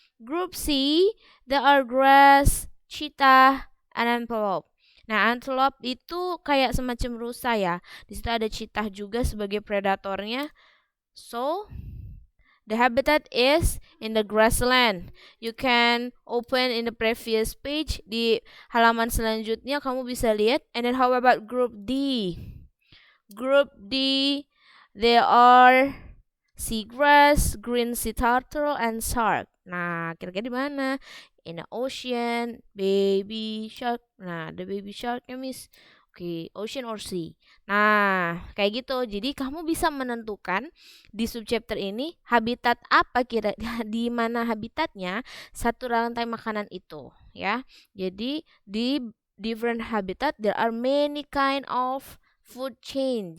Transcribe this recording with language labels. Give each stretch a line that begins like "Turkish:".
English: Group C, there are grass, cheetah, and antelope.
Indonesian: Nah, antelope itu kayak semacam rusa, ya. Di situ ada cheetah juga sebagai predatornya.
English: So, the habitat is in the grassland. You can open in the previous page.
Indonesian: Di halaman selanjutnya kamu bisa lihat.
English: And then how about group D? Group D, there are seagrass, green sea turtle, and shark.
Indonesian: Nah, kira-kira di mana?
English: In the ocean, baby shark. Nah, the baby sharknya, miss. Oke, ocean or sea.
Indonesian: Nah, kayak gitu. Jadi kamu bisa menentukan di subchapter ini habitat apa kira di mana habitatnya satu rantai makanan itu, ya. Jadi di
English: different habitat there are many kind of food chain.